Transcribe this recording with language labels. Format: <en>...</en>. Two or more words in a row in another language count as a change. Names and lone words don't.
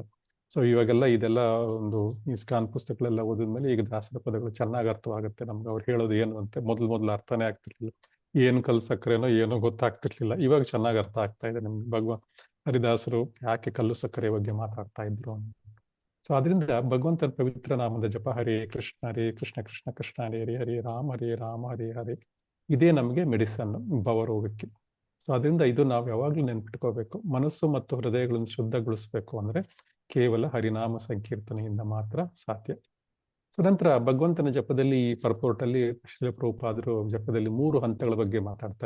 <kn>ಸೊ ಇವಾಗೆಲ್ಲ ಇದೆಲ್ಲ ಒಂದು ಇಸ್ಕಾನ್ ಪುಸ್ತಕಗಳೆಲ್ಲ ಓದಿದ್ಮೇಲೆ ಈಗ ದಾಸರ ಪದಗಳು ಚೆನ್ನಾಗಿ ಅರ್ಥವಾಗುತ್ತೆ ನಮ್ಗೆ. ಅವ್ರು ಹೇಳೋದು ಏನು ಅಂತ ಮೊದಲು ಅರ್ಥನೇ ಆಗ್ತಿರ್ಲಿಲ್ಲ. ಏನು ಕಲ್ಲು ಸಕ್ಕರೆನೋ ಏನೋ ಗೊತ್ತಾಗ್ತಿರ್ಲಿಲ್ಲ. ಇವಾಗ ಚೆನ್ನಾಗಿ ಅರ್ಥ ಆಗ್ತಾ ಇದೆ ನಮ್ಗೆ. ಹರಿದಾಸರು ಯಾಕೆ ಕಲ್ಲು ಸಕ್ಕರೆ ಬಗ್ಗೆ ಮಾತಾಡ್ತಾ ಇದ್ರು ಅಂತ. ಸೊ ಅದರಿಂದ ಭಗವಂತನ ಪವಿತ್ರ ನಾಮದ ಜಪ,</kn> <sa>ಹರೇ ಕೃಷ್ಣ ಕೃಷ್ಣ ಕೃಷ್ಣ ಹರೇ ಹರೇ, ಹರೇ ರಾಮ ಹರೇ ಹರೇ,</sa> <kn>ಇದೇ ನಮಗೆ ಮೆಡಿಸನ್ ಭವರೋಗಕ್ಕೆ. ಸೊ ಅದರಿಂದ ಇದು ನಾವು ಯಾವಾಗ್ಲೂ ನೆನ್ಪಿಟ್ಕೋಬೇಕು. ಮನಸ್ಸು ಮತ್ತು ಹೃದಯಗಳನ್ನು ಶುದ್ಧಗೊಳಿಸ್ಬೇಕು ಅಂದ್ರೆ ಕೇವಲ ಹರಿನಾಮ ಸಂಕೀರ್ತನೆಯಿಂದ ಮಾತ್ರ ಸಾಧ್ಯ. ಸೊ ನಂತರ ಭಗವಂತನ ಜಪದಲ್ಲಿ ಈ ಪರ್ಪೋರ್ಟ್ ಅಲ್ಲಿ ಶ್ರೀಲ ಪ್ರಭುಪಾದರು ಜಪದಲ್ಲಿ 3 ಹಂತಗಳ ಬಗ್ಗೆ ಮಾತಾಡ್ತಾರೆ.</kn>